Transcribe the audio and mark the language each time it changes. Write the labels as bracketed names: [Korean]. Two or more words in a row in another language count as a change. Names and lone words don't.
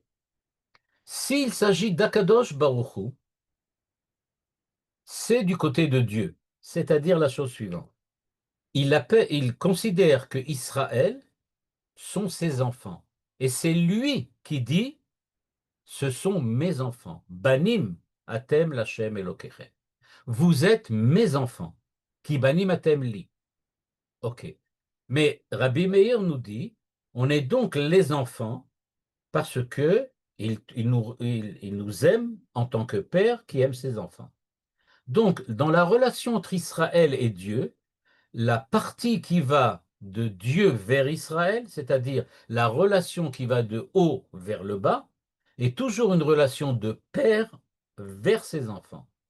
[French] S'il s'agit d' [Hebrew] הקדוש ברוך הוא, [French] c'est du côté de Dieu, c'est-à-dire la chose suivante. Il considère que Israël sont ses enfants. Et c'est lui qui dit, ce sont mes enfants. [Hebrew] בנים אתם לה' אלוקיכם. [French] Vous êtes mes enfants. [Hebrew] כי בנים אתם לי. [French] Ok. Mais Rabbi Meir nous dit, on est donc les enfants parce que il nous aime en tant que père qui aime ses enfants. Donc, dans la relation entre Israël et Dieu, la partie qui va de Dieu vers Israël, c'est-à-dire la relation qui va de haut vers le bas, est toujours une relation de père vers ses enfants.